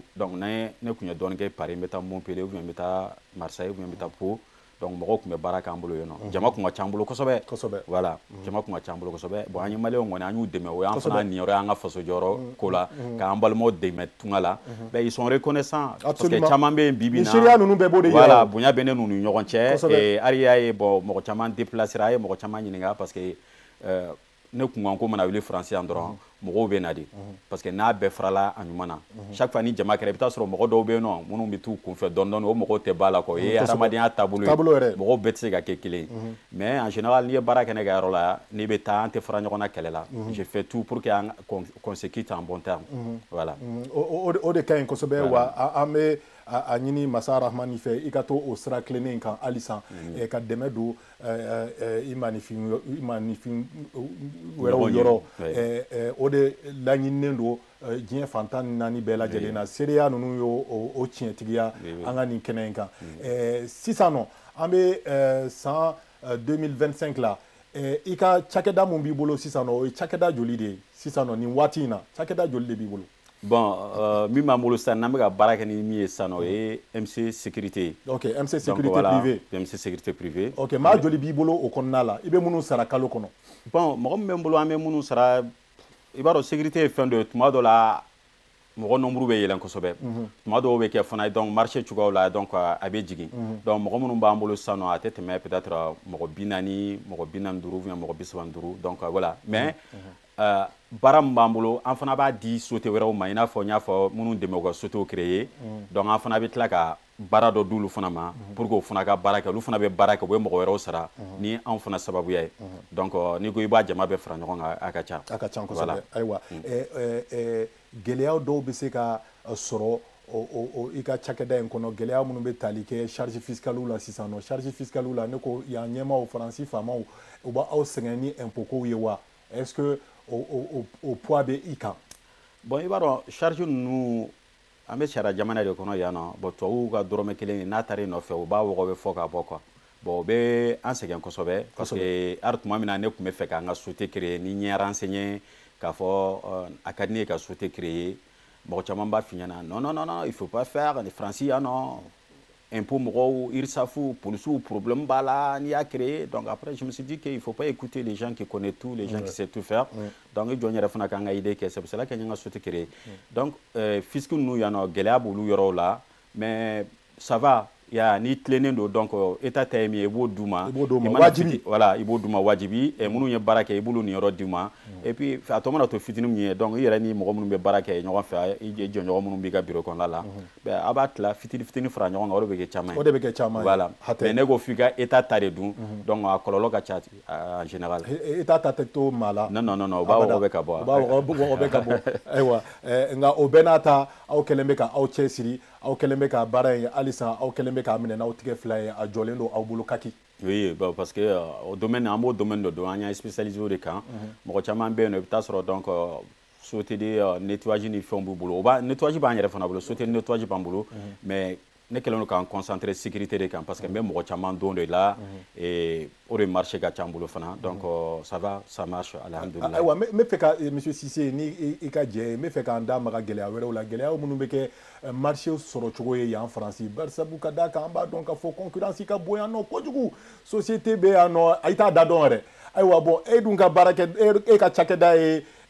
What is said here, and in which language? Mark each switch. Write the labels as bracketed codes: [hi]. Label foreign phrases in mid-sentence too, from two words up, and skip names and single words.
[bm] Donc ne kun ye dɔɔni kɛ Paris, n bɛ taa Montpellier [fr] ou bien [bm] n bɛ taa Marseille [fr] ou bien [bm] n bɛ taa Pau. Donc mɔgɔw kun bɛ baara k'an bolo yen nɔ. Jama kun ka ca an bolo kosɛbɛ. Voilà. Jama kun ka ca an bolo kosɛbɛ. Bon an ye maliyɛnw kɔni an y'u dɛmɛ o y'an fana niyɔrɔ y'an ka faso jɔyɔrɔ ko la k'an balimaw dɛmɛ tunga la. [fr] Mais ils sont reconnaissants parce que [bm] caman bɛ yen bi bi in na. Seereya ninnu bɛɛ b'o de yira. Voilà bonya bɛ ne n'u ni ɲɔgɔn cɛ. Hali y'a ye bon mɔgɔ caman déplacer a ye mɔgɔ caman ɲininka [fr] parce que [bm] ne kun kan ko mana wuli Faransi yan dɔrɔn mɔgɔw bɛ na de [fr] parce que [bm] n'a bɛɛ farala a ɲuman na [fr] chaque fois [bm] ni jama kɛra i bɛ taa sɔrɔ mɔgɔ dɔw bɛ yen nɔ minnu bɛ t'u kunfɛ dɔɔni dɔɔni o mɔgɔw tɛ ba la quoi o ye hadamadenya taabolo ye mɔgɔw bɛɛ tɛ se ka kɛ kelen ye [fr] mais en général [bm] n'i ye baara kɛ ne ka yɔrɔ la n'i bɛ taa an tɛ fara ɲɔgɔn na kɛlɛ la [fr] je fais tout pour que qu'on se quitte en bon terme voilà [bm] o de ka ɲi kosɛbɛ wa an bɛ a ɲini masa rahmani fɛ i ka to o sira tilennen in kan halisa ka dɛmɛ don i maanifin wɛrɛw yɔrɔ o de laɲininen don diɲɛ fantan ni naani bɛɛ lajɛlen na seereya ninnu y'o tiɲɛtigiya an ka nin kɛnɛ in kan sisan nɔ an bɛ san 2025 la i ka cakɛda mun b'i bolo sisan nɔ o ye cakɛda joli de ye sisan nɔ nin waati in na cakɛda joli de b'i bolo bon min b'an bolo sisan n'an bɛ ka baara kɛ ni min ye sisan o ye MC sécurité ok MC sécurité privée MC sécurité privée ok maa joli b'i bolo o kɔnɔna la i bɛ minnu sara kalo kɔnɔ bon mɔgɔ min bɛ n bolo an bɛ minnu sara i b'a dɔn sécurité ye fɛn dɔ ye tuma dɔ la mɔgɔ nombre bɛ yɛlɛn kosɛbɛ tuma dɔw bɛ kɛ fana donc marché cogoyaw la donc a bɛ jigin donc mɔgɔ minnu b'an bolo sisan nɔ a tɛ tɛmɛ peut-être mɔgɔ 40 mɔgɔ 45 [fr] ou bien [bm] mɔgɔ 35 [fr] donc voilà mais [bm] baara min b'an bolo an fana b'a di société wɛrɛw ma i n'a fɔ n y'a fɔ minnu dɛmɛ u ka société créer donc an fana bɛ tila ka baara dɔ d'olu fana ma [fr] pour que [bm] o fana ka baara kɛ olu fana bɛ baara kɛ u bɛ mɔgɔ wɛrɛw sara ni anw fana sababuya ye donc n'i ko i b'a jama bɛɛ fara ɲɔgɔn kan a ka ca kosɛbɛ ayiwa gɛlɛyaw dɔw bɛ se ka sɔrɔ i ka cakɛda in kɔnɔ gɛlɛya minnu bɛ tali kɛ [fr] charge fiscale [bm] la sisan nɔ [fr] charge fiscale [bm] la ne ko yan ɲɛmaaw faransi faamaw u b'aw sɛgɛn ni impôt kow ye wa [fr] est-ce que [bm] o poids bɛ i kan bon i b'a dɔn charge ninnu an bɛ sariya jamana de kɔnɔ yan nɔ bon tubabuw ka dɔrɔmɛ kelen n'a taara i nɔfɛ u b'a wɔgɔbɛ fɔ ka bɔ quoi bon o bɛ an sɛgɛn kosɛbɛ [fr] parce que [bm] hali tuma min na ne tun bɛ fɛ k'an ka société créer ni ɲɛ renseigné k'a fɔ a ka di ne ye ka société créer mɔgɔ caman b'a f'i ɲɛna [fr] non non non il faut pas faire [bm] ni Faransi yan nɔ impôt mɔgɔw URSAF [fr] policiers problème [bm] b'a la n'i y'a créé [fr] donc après je me suis dit qu'il faut pas écouter les gens qui connaissent tout les gens qui savent tout faire donc [bm] i jɔ n yɛrɛ fana k'an ka idée kɛ [fr] c'est pour cela que [bm] n ye n ka société créer donc fisc ninnu yan nɔ gɛlɛya b'olu yɔrɔw la [fr] mais ça va [bm] ya ni tilennen don donc état ta ye min ye i b'o d'u ma wajibi voilà i b'o d'u ma wajibi minnu ye baara kɛ i b'olu niyɔrɔ d'u ma [fr] et puis [bm] a tɔ mana to fitinin min ye donc i yɛrɛ ni mɔgɔ minnu bɛ baara kɛ ɲɔgɔn fɛ i jɔɲɔgɔn minnu b'i ka bureau kɔnɔna la a b'a tila fitinin fara ɲɔgɔn kan o de bɛ kɛ caman ye o de bɛ kɛ caman ye voilà mais ne ko f'i ka état ta de dun donc a kɔlɔlɔ ka ca [fr] en général [bm] état ta tɛ to maa la [fr] non non non [bm] o b'a wɔgɔbɛ ka bɔ o b'a wɔgɔbɛ ka bɔ ayiwa nka o bɛɛ n'a ta aw kɛlen bɛ ka aw cɛsiri aw kɛlen bɛ ka baara in halisa aw kɛlen bɛ k'a minɛ n'aw tigɛ fila ye a jɔlen don aw bolo kaki [fr] oui bon parce que au domaine [bm] an b'o domaine dɔ dɔn an y'a spécialisé o de kan mɔgɔ caman bɛ yen nɔ i bɛ taa sɔrɔ donc [fr] société de nettoyage [bm] ni fɛnw b'u bolo nettoyage b'an yɛrɛ fana bolo [fr] société de nettoyage [bm] b'an bolo mais ne kɛlen don k'an concentrer sécurité de kan parce que n bɛ mɔgɔ caman don de la o de marché ka ca n bolo fana [fr] donc ça va ça marche [bm] alhamdulillah ayiwa n bɛ fɛ ka monsieur Cissé ni i ka jɛ n bɛ fɛ k'an da maga gɛlɛya wɛrɛw la gɛlɛya minnu bɛ kɛ marché sɔrɔ cogo ye yan Faransi barisabu ka d'a kan an b'a dɔn k'a fɔ concurrence ka bon yan nɔ kojugu société bɛ yan nɔ a t'a da dɔn yɛrɛ ayiwa bon e dun ka baara kɛ e ka cakɛda ye